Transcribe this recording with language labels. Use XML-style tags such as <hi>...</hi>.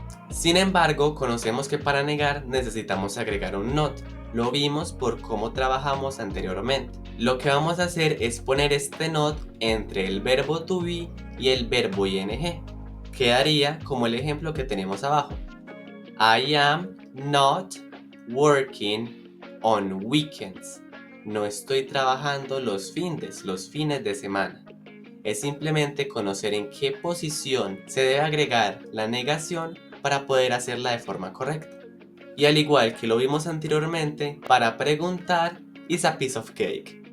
<es>Sin embargo, conocemos que para negar necesitamos agregar un not. Lo vimos por cómo trabajamos anteriormente. Lo que vamos a hacer es poner este not entre el verbo to be y el verbo ing. Quedaría como el ejemplo que tenemos abajo.</es> <en>I am not working on weekends.</en> <es>No estoy trabajando los fines de semana. Es simplemente conocer en qué posición se debe agregar la negación para poder hacerla de forma correcta. Y al igual que lo vimos anteriormente, para preguntar</es> <en>is a piece of cake.</en>